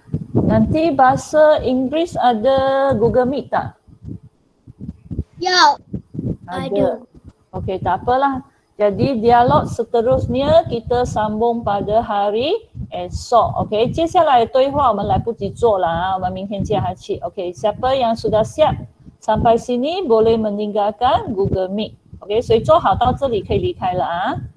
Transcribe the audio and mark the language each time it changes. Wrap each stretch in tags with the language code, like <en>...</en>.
<ms>Nanti bahasa Inggeris ada Google Meet tak? Yo. Ada. Okey, tak apalah. Jadi dialog seterusnya kita sambung pada hari esok.</ms> <zh>Okey, 接下来的对话我们来不及做了啊，我们明天接下去。</zh> <ms>Okey, siapa yang sudah siap sampai sini boleh meninggalkan Google Meet.</ms> <zh>Okey, 所以做好到这里可以离开了啊。</zh>